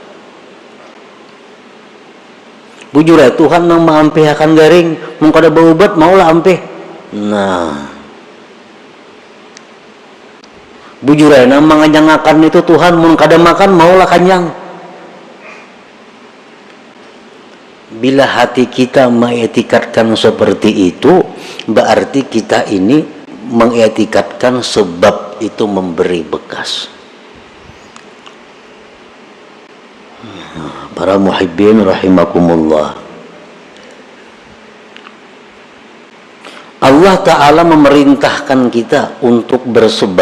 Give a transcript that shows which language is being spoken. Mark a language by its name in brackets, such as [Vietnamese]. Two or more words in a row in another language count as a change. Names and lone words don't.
[Banjar] Bujur Tuhan yang mengampihakan garing, mau kada berobat maulah ampih. Nah, bujur nama menganyangakan itu Tuhan, mau kada makan maulah kanyang. [Indonesian] Bila hati kita mengiktikadkan seperti itu, berarti kita ini mengiktikadkan sebab itu memberi bekas. Para [Arabic] muhibbin rahimakumullah, [Indonesian] Allah Ta'ala memerintahkan kita untuk bersebab.